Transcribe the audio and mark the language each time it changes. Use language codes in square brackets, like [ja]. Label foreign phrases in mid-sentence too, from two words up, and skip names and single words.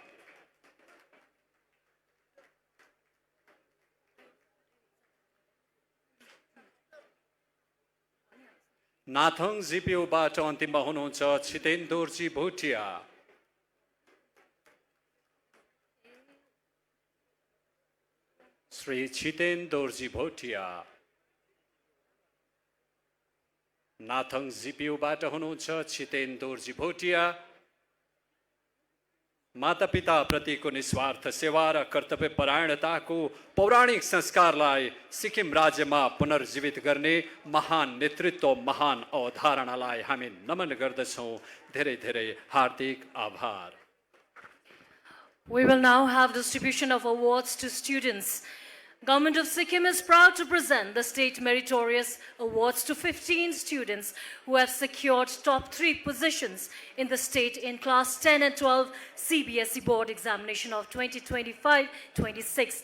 [ne] नाथङ जिपियूबाट अन्तिममा हुनुहुन्छ छितेन दोर्जी भोटिया। श्री छितेन दोर्जी भोटिया। नाथङ जिपियूबाट हुनुहुन्छ छितेन दोर्जी भोटिया। मातापिता प्रतिको निस्वार्थ सेवा र कर्तव्य परायणताको पौराणिक संस्कारलाई सिक्किम राज्यमा पुनर्जीवित गर्ने महान नेतृत्व, महान अवधारणालाई हामी नमन गर्दछौँ। धेरै धेरै हार्दिक आभार। [en] We will now have distribution of awards to students. Government of Sikkim is proud to present the State Meritorious Awards to 15 students who have secured top 3 positions in the state in Class 10 and 12 CBSE Board Examination of 2025-26.